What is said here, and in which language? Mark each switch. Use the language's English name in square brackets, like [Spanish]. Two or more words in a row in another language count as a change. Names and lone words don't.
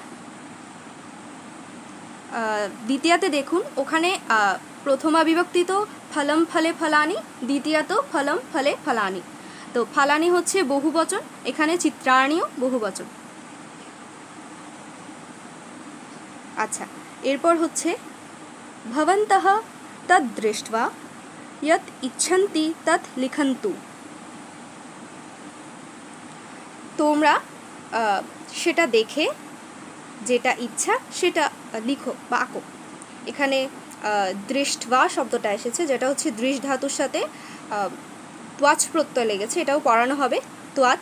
[Bangla] দ্বিতীয়াতে দেখুন, ওখানে প্রথমা বিভক্তি তো [Sanskrit] ফলম ফলে ফলানি, [Bangla] দ্বিতীয়া তো [Sanskrit] ফলম ফলে ফলানি। [Bangla] তো ফলানি হচ্ছে বহুবচন, এখানে চিত্রাণীও বহুবচন। আচ্ছা, এরপর হচ্ছে [Sanskrit] ভবন্তঃ তদ দৃष्ट्वा यत् इच्छन्ति तत् लिखन्तु। [Bangla] তোমরা সেটা দেখে যেটা ইচ্ছা সেটা লিখো বা আঁকো। এখানে দৃष्ट्वा শব্দটা এসেছে, যেটা হচ্ছে দৃশ ধাতুর সাথে ত্বাচ প্রত্যয় লেগেছে, এটাও পড়ানো হবে ত্বাচ।